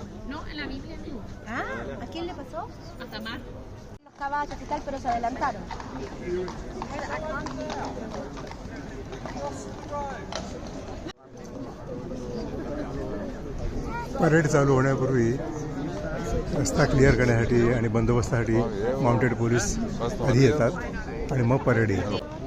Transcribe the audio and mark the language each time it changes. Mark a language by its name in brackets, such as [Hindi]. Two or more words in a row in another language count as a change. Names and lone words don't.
[Spanish] No, en la Biblia no. Ah, ¿a quién le pasó? A Tamar. Los caballos y tal, pero se adelantaron. [Marathi] परेड चालू होण्यापूर्वी रस्ता क्लिअर करण्यासाठी आणि बंदोबस्तासाठी माउंटेड पोलीस आधी येतात आणि मग परेड येईल.